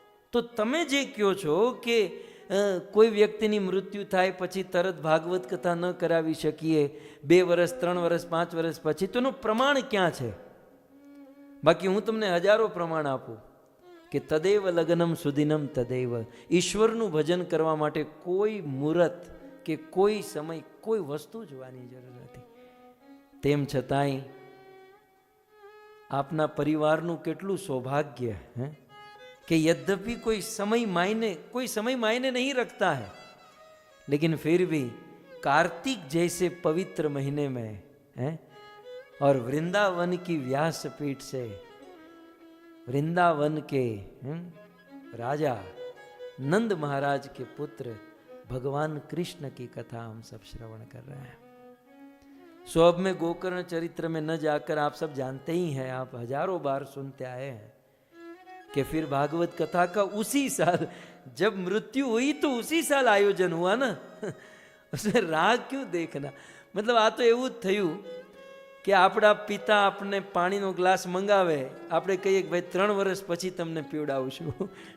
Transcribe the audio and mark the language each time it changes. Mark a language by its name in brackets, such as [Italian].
[Gujarati] તો તમે જે કહો છો કે કોઈ વ્યક્તિની મૃત્યુ થાય પછી તરત ભાગવત કથા ન કરાવી શકીએ, 2 વર્ષ 3 વર્ષ 5 વર્ષ પછી, તો એનું પ્રમાણ ક્યાં છે? બાકી હું તમને હજારો પ્રમાણ આપું કે [Sanskrit] તદેવ લગ્નમ સુદિનમ તદેવ. [Gujarati] ઈશ્વરનું ભજન કરવા માટે કોઈ મુહૂર્ત કે કોઈ સમય, કોઈ વસ્તુ જોવાની જરૂર નથી. તેમ છતાંય આપના પરિવારનું કેટલું સૌભાગ્ય હે [Hindi] कि यद्यपि कोई समय मायने नहीं रखता है, लेकिन फिर भी कार्तिक जैसे पवित्र महीने में है और वृंदावन की व्यासपीठ से वृंदावन के राजा नंद महाराज के पुत्र भगवान कृष्ण की कथा हम सब श्रवण कर रहे हैं. सो अब मैं गोकर्ण चरित्र में न जाकर, आप सब जानते ही हैं, आप हजारों बार सुनते आए हैं कि फिर भागवत कथा का उसी साल जब मृत्यु हुई तो उसी साल आयोजन हुआ ना. उसमें राग क्यों देखना? [Gujarati] मतलब आ तो એવું જ થયું કે આપણા પિતા આપણને પાણીનો ગ્લાસ મંગાવે, આપણે કહીએ કે ભાઈ 3 વર્ષ પછી તમને પીવડાવશું.